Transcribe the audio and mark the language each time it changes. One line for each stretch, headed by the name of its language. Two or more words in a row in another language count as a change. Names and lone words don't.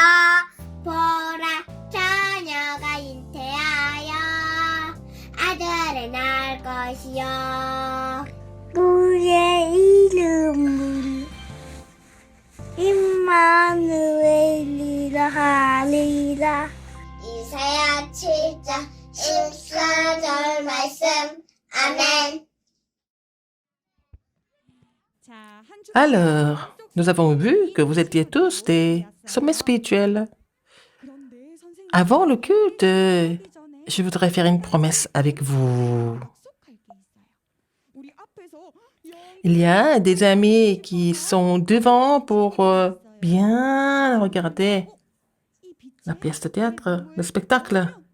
Korean: 보라, 자녀가 잉태하여 아들을 낳을 것이요, 그의 이름은 임마누엘이라 하리라. 이사야 7장 14절 말씀. 아멘.
French: Alors, nous avons vu que vous étiez tous des sommets spirituels. Avant le culte, je voudrais faire une promesse avec vous. Il y a des amis qui sont devant pour bien regarder la pièce de théâtre, le spectacle.